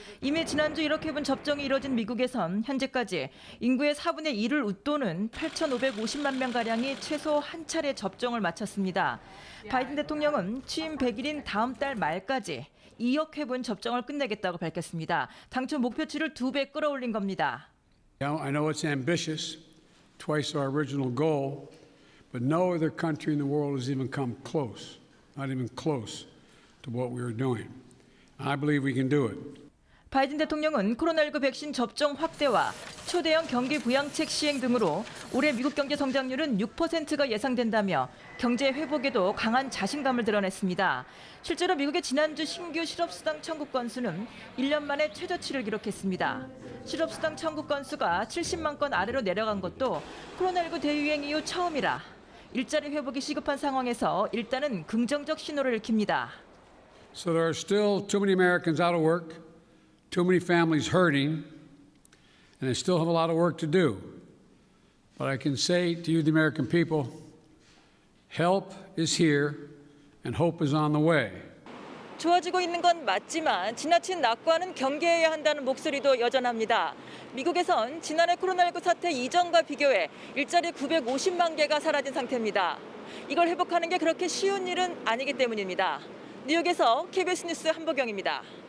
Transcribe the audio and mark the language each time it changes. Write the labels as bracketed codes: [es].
[ko] 이미 지난주 1억 회분 접종이 이뤄진 미국에선 현재까지 인구의 4분의 1을 웃도는 8,550만 명가량이 최소 한 차례 접종을 마쳤습니다. 바이든 대통령은 취임 100일인 다음 달 말까지 2억 회분 접종을 끝내겠다고 밝혔습니다. 당초 목표치를 2배 끌어올린 겁니다. [en] I know it's ambitious, twice our original goal. But no other country in the world has even come close, not even close to what we are doing. I believe we can do it. [ko] 바이든 대통령은 코로나19 백신 접종 확대와 초대형 경기 부양책 시행 등으로 올해 미국 경제 성장률은 6%가 예상된다며 경제 회복에도 강한 자신감을 드러냈습니다. 실제로 미국의 지난주 신규 실업수당 청구 건수는 1년 만에 최저치를 기록했습니다. 실업수당 청구 건수가 70만 건 아래로 내려간 것도 코로나19 대유행 이후 처음이라 일자리 회복이 시급한 상황에서 일단은 긍정적 신호를 읽힙니다. [en] So there are still too many Americans out of work, too many families hurting, and they still have a lot of work to do. But I can say to you, the American people, help is here and hope is on the way. [ko] 좋아지고 있는 건 맞지만 지나친 낙관은 경계해야 한다는 목소리도 여전합니다. 미국에선 지난해 코로나19 사태 이전과 비교해 일자리 950만 개가 사라진 상태입니다. 이걸 회복하는 게 그렇게 쉬운 일은 아니기 때문입니다. 뉴욕에서 KBS 뉴스 한보경입니다.